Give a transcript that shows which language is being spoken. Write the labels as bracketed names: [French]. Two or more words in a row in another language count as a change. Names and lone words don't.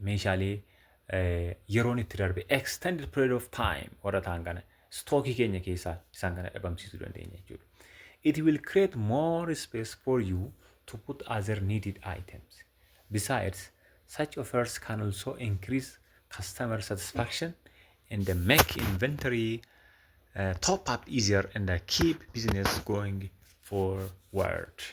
[Oromo] Meeshaalee yeroon itti darbe [English] extended period of time [Oromo] warra ta'an kana stookii keenya keessaa isaan kana dhabamsiisuu dandeenya jechuudha. [English] it will create more space for you to put other needed items. Besides, such offers can also increase customer satisfaction and make inventory top up easier and keep business going forward.